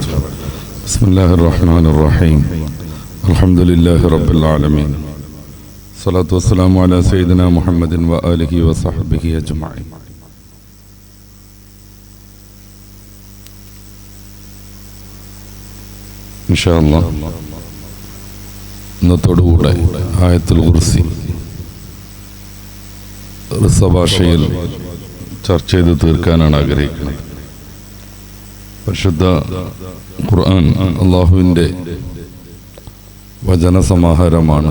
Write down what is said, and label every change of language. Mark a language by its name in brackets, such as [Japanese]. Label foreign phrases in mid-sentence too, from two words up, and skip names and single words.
[Arabic] بسم الله الرحمن الرحيم. الحمد لله رب العالمين. الصلاة والسلام على سيدنا محمد وآله وصحبه أجمعين. إن شاء الله [Malayalam] ഇന്നത്തോടുകൂടെ ആയത്തുൽ ഖുർസി ഭാഷയിൽ ചർച്ച ചെയ്ത് തീർക്കാനാണ് ആഗ്രഹിക്കുന്നത്. പരിശുദ്ധ ഖുർആൻ അള്ളാഹുവിൻ്റെ വചനസമാഹാരമാണ്.